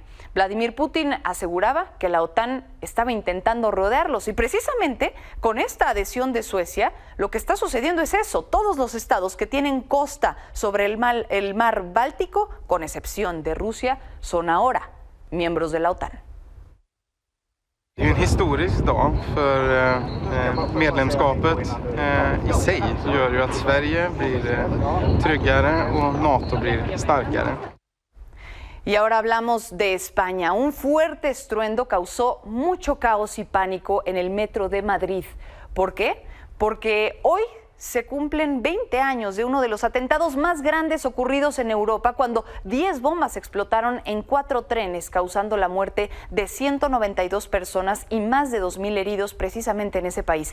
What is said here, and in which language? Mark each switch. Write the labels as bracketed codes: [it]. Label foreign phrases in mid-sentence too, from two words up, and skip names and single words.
[es] Vladimir Putin aseguraba que la OTAN estaba intentando rodearlos y precisamente con esta adhesión de Suecia lo que está sucediendo es eso. Todos los estados que tienen costa sobre el mar Báltico, con excepción de Rusia, son ahora miembros de la OTAN. [sv] Det är en historisk dag för medlemskapet i sig, så gör ju att Sverige blir tryggare och NATO blir starkare. [es] Y ahora hablamos de España. Un fuerte estruendo causó mucho caos y pánico en el metro de Madrid. ¿Por qué? Porque hoy se cumplen 20 años de uno de los atentados más grandes ocurridos en Europa, cuando 10 bombas explotaron en 4 trenes, causando la muerte de 192 personas y más de 2.000 heridos precisamente en ese país.